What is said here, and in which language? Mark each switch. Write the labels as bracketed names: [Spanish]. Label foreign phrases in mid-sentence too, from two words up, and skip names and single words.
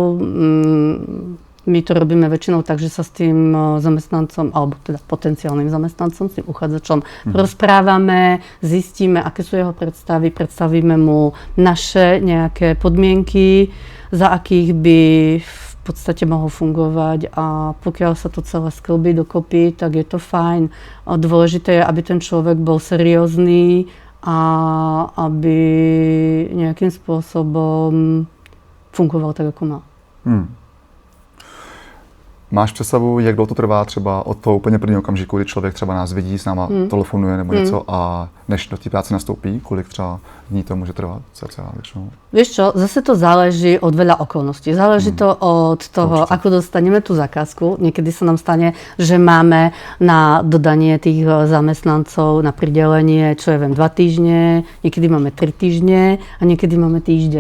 [Slovak] My to robíme väčšinou tak, že sa s tým zamestnancom, alebo teda potenciálnym zamestnancom, s tým uchádzačom rozprávame, zistíme, aké sú jeho predstavy, predstavíme mu naše nejaké podmienky, za akých by v podstate mohol fungovať, a pokiaľ sa to celé sklbí dokopy, tak je to fajn. Dôležité je, aby ten človek bol seriózny a aby nejakým spôsobom fungoval tak, ako má. [Czech] Máš představu, jak dlouho to trvá třeba od toho úplně prvního okamžiku, kdy člověk třeba nás vidí, s náma telefonuje nebo něco, a než do té práce nastoupí, kolik třeba dní to může trvat cca většinou? [Slovak] Vieš čo, zase to záleží od veľa okolností. Záleží to od toho, ako dostaneme tú zakázku. Niekedy sa nám stane, že máme na dodanie tých zamestnancov, na pridelenie, čo ja viem, 2 týždne, niekedy máme 3 týždne a niekedy máme týždeň.